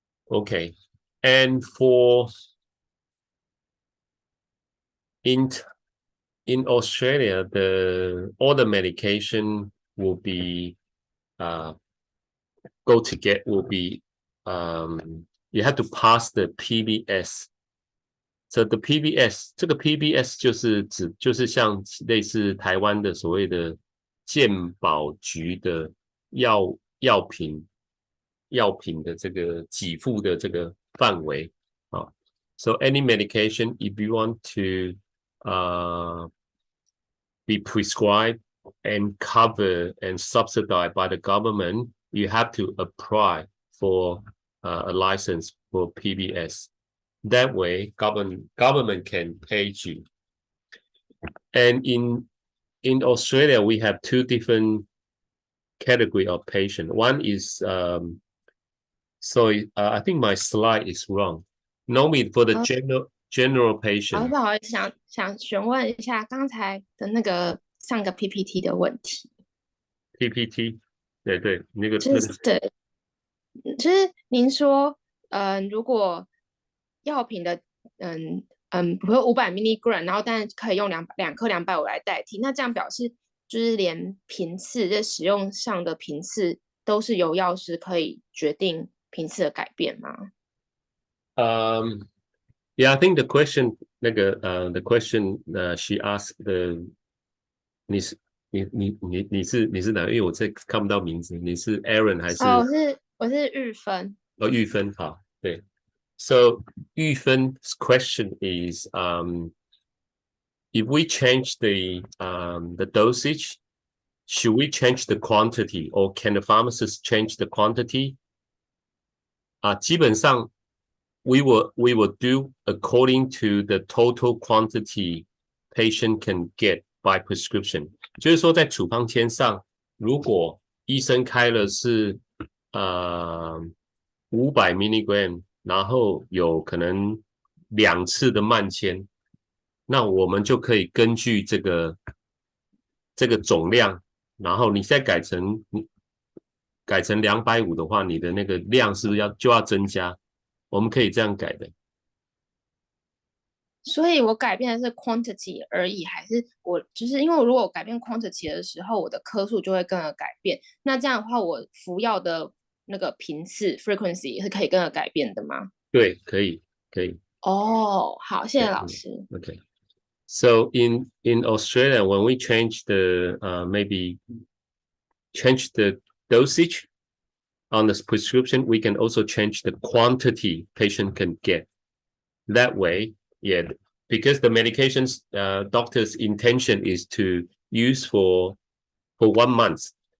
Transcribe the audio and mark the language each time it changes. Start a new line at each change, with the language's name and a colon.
English: Okay. And for in Australia, all the medication will be you have to pass the PBS. So the PBS
Chinese: 这个 PBS 就是像类似台湾的所谓的健保局的药品的这个给付的这个范围啊。
English: So any medication, if you want to be prescribed and covered and subsidized by the government, you have to apply for a license for PBS. That way, government can pay you. And in Australia, we have 2 different category of patient. One is I think my slide is wrong. Normally for the general patient.
Chinese: 不好意思，想询问一下刚才的那个上个 PPT 的问题。 PPT， 对，那个对，就是您说，如果药品的，比如500 milligram， 然后但是可以用2颗250来代替，那这样表示就是连频次在使用上的频次都是由药师可以决定频次的改变吗
English: ？Yeah, I think the question she asked
Chinese: 你是哪？因为我这看不到名字，你是 Aaron 还是？我是玉芬。玉芬，好，对。
English: So 玉芬's question is, if we change the dosage, should we change the quantity, or can the pharmacist change the quantity?
Chinese: 基本上
English: we will do according to the total quantity patient can get by prescription，
Chinese: 就是说在处方签上，如果医生开了是500 milligram， 然后有可能2次的慢签，那我们就可以根据这个总量，然后你再改成250的话，你的那个量是不是就要增加？我们可以这样改的。所以我改变的是 quantity 而已，还是我就是因为如果我改变 quantity 的时候，我的颗数就会跟着改变。那这样的话，我服药的那个频次 frequency 是可以跟着改变的吗？对，可以，可以。哦，好，谢谢对老师。
English: ，OK. So in Australia, when we change the maybe change the dosage on the prescription, we can also change the quantity patient can get. That way, yeah, because the medications doctor's intention is to use for 1 month.